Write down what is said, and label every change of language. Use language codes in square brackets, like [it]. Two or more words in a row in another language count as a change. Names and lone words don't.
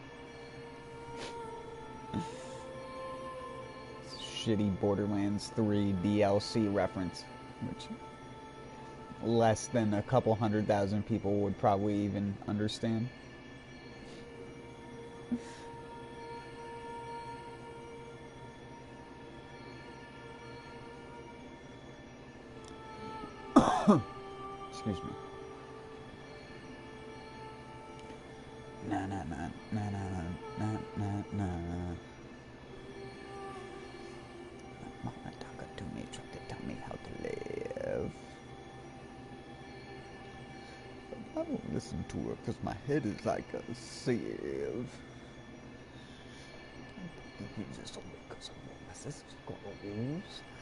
[en] Shitty Borderlands 3 DLC reference, which less than a couple 100,000 people would probably even understand. Excuse me. Na na na na na na na na. Mama talking to me, trying to tell me how to live. But I don't listen to her because my head is like a sieve. I think he's just only because of my sister's goals.